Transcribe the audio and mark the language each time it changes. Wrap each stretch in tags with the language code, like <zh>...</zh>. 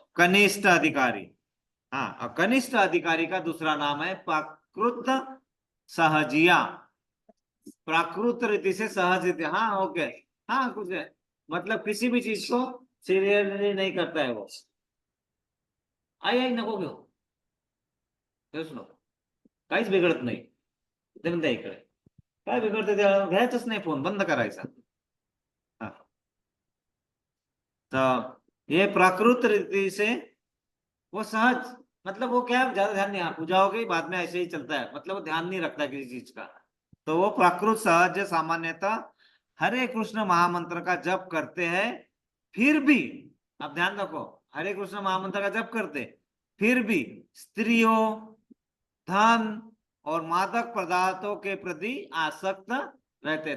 <hi>कनिष्ठ अधिकारी। हाँ, और कनिष्ठ अधिकारी का दूसरा नाम है प्राकृत सहजिया। प्राकृत रीति से सहज रीति, हाँ ओके। हाँ कुछ है, मतलब किसी भी चीज को सीरियसली नहीं करता है वो।</hi> <mr>आई आई नको घेऊ, तेच नको, काहीच बिघडत नाही. ते म्हणते इकडे काय बिघडते, त्या घ्यायचंच नाही, फोन बंद करायचा.</mr> <hi>हाँ, तो ये प्राकृत रीति से वो सहज, मतलब वो क्या है, ज्यादा ध्यान नहीं, हाँ पूजा हो गई बाद में ऐसे ही चलता है, मतलब वो ध्यान नहीं रखता किसी चीज का। तो वो प्राकृत सहज सामान्यतः हरे कृष्ण महामंत्र का जप करते हैं, फिर भी, अब ध्यान रखो, हरे कृष्ण महामंत्र का जप करते फिर भी स्त्रियों, धन और मादक पदार्थों के प्रति आसक्त रहते।</hi>